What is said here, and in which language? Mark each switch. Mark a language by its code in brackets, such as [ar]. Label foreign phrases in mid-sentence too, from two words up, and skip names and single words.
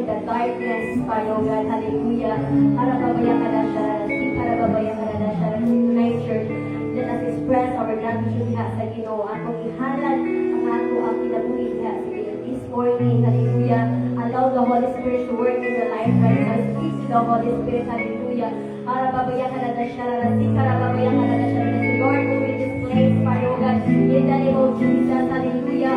[en] darkness, Father God. Hallelujah. Harababaya kadasha, harababaya kadasha. Tonight, church, let us express our gratitude [ceb] diha sa Ginoo. Atong ihalad ang ato ang kinabuhi diha sa Ginoo. [en] This morning, hallelujah. Allow the Holy Spirit to work in the life right now. Speak to the Holy Spirit, hallelujah. Harababaya kadasha, harababaya kadasha. Let the Lord move in this place, Father God. In the name of Jesus, hallelujah.